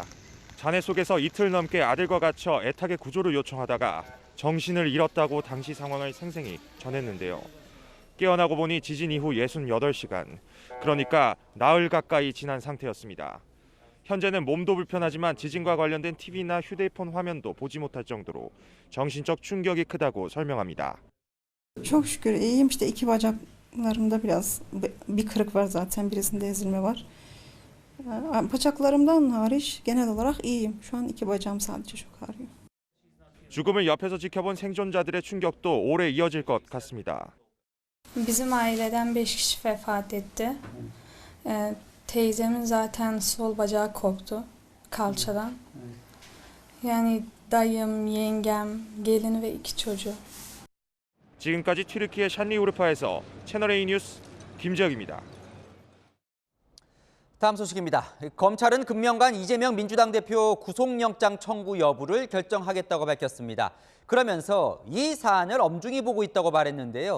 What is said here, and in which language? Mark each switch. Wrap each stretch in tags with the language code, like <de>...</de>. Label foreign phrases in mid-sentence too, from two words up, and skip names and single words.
<ko>잔해 속에서 이틀 넘게 아들과 갇혀 애타게 구조를 요청하다가 정신을 잃었다고 당시 상황을 생생히 전했는데요. 깨어나고 보니 지진 이후 68시간, 그러니까 나흘 가까이 지난 상태였습니다. 현재는 몸도 불편하지만 지진과 관련된 TV나 휴대폰 화면도 보지 못할 정도로 정신적 충격이 크다고 설명합니다.</ko> <tr>Çok şükür iyiyim. İşte iki bacaklarımda biraz bir kırık var zaten. Birisinde ezilme var. Bacaklarımdan hariç genel olarak iyiyim. Şu an iki bacağım sadece çok ağrıyor.</tr> <ko>죽음을 옆에서 지켜본 생존자들의 충격도 오래 이어질 것 같습니다.</ko> <tr>Bizim aileden 5 kişi vefat etti. Teyzemin zaten sol bacağı koptu kalçadan. Yani dayım, yengem, gelini ve 2 çocuğu.</tr> <ko>지금까지 튀르키예 샬리우르파에서 채널A 뉴스 김재혁입니다. 다음 소식입니다. 검찰은 금명간 이재명 민주당 대표 구속영장 청구 여부를 결정하겠다고 밝혔습니다. 그러면서 이 사안을 엄중히 보고 있다고 말했는데요.</ko>